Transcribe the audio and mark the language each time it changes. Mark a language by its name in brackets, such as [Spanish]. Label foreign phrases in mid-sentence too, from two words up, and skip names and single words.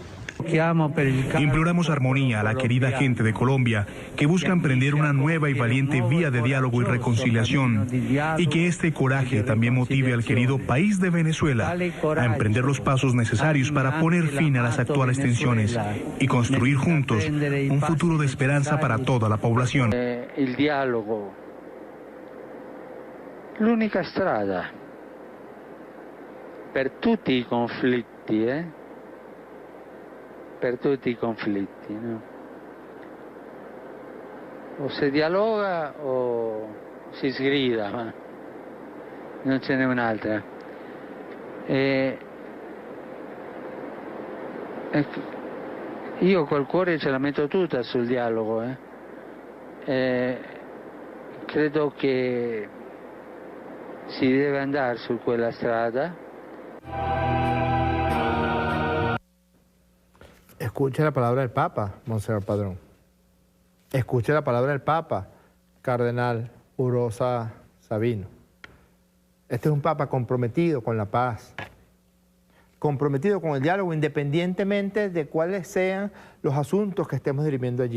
[Spanish] Imploramos armonía a la querida gente de Colombia que busca emprender una nueva y valiente vía de diálogo y reconciliación y que este coraje también motive al querido país de Venezuela a emprender los pasos necesarios para poner fin a las actuales tensiones y construir juntos un futuro de esperanza para toda la población. El diálogo, [Italian] l'unica strada per tutti i conflitti, per tutti i conflitti, no? O si dialoga o si sgrida, ma non ce n'è un'altra. Io col cuore ce la metto tutta sul dialogo, credo che si deve andare su quella strada. [Spanish] Escuche la palabra del Papa, Monseñor Padrón. Escuche la palabra del Papa, Cardenal Urosa Sabino. Este es un Papa comprometido con la paz, comprometido con el diálogo, independientemente de cuáles sean los asuntos que estemos dirimiendo allí.